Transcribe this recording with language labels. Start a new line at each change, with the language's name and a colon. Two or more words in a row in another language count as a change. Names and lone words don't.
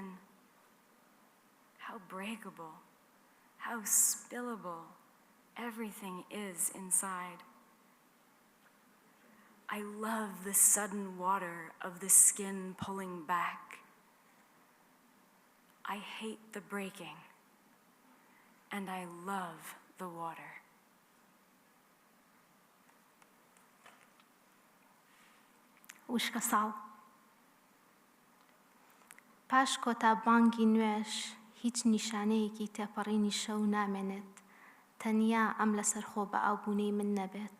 English: How breakable, how spillable everything is inside. I love the sudden water of the skin pulling back. I hate the breaking, and I love the water.
Central Kurdish: وشکە ساڵ پاش کۆتا بانگی نوێش هیچ نیشانەیەکی تێپەڕینی شەو نامێنێت. تەنیا ئەم لەسەرخۆ بە ئاوبوونەی من نەبێت.